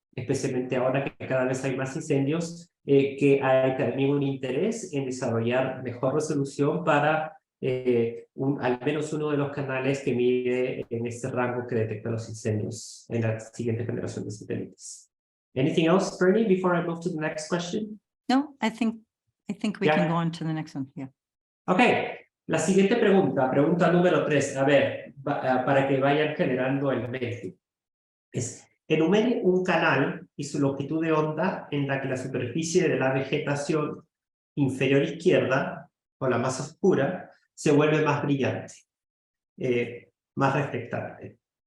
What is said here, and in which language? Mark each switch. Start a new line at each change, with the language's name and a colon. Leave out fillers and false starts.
Spanish: especialmente ahora que cada vez hay más incendios, que hay también un interés en desarrollar mejor resolución para al menos uno de los canales que mide en este rango que detecta los incendios en la siguiente generación de satélites.
English: Anything else, Bernie, before I move to the next question? No, I think we Yeah. can go on to the next one. Yeah.
Spanish: Ok, la siguiente pregunta número 3, a ver, para que vayan generando el mente. Es, enumere un canal y su longitud de onda en la que la superficie de la vegetación inferior izquierda, o la más oscura, se vuelve más brillante, más reflectante.